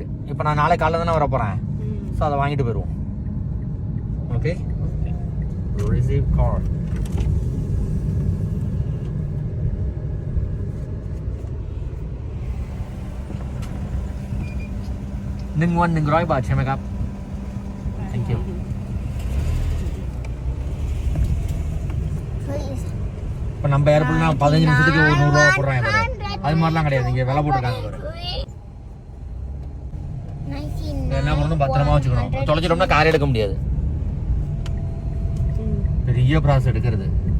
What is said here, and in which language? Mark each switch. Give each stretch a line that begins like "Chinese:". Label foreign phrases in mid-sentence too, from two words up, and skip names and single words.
Tamil: இப்போ நான் நாளை காலையில் தானே வர போகிறேன். ஸோ அதை வாங்கிட்டு போயிடுவோம். ஓகே,
English: receive card.
Thai: 100 บาทใช่ไหมครับ
English: Thank you.
Tamil: இப்போ நம்ம ஏர்போர்ட்னா 15 நிமிஷத்துக்கு ஒரு 100 ரூபா போடுறாங்க பாரு. அது மாதிரிலாம் கிடையாது, இங்கே விலை போட்டுருக்காங்க பாரு. என்ன பண்ணணும், பத்திரமா வச்சுக்கணும். தொலைச்சிட்டோம்னா கார் எடுக்க முடியாது. பெரிய ப்ராசஸ் எடுக்கிறது.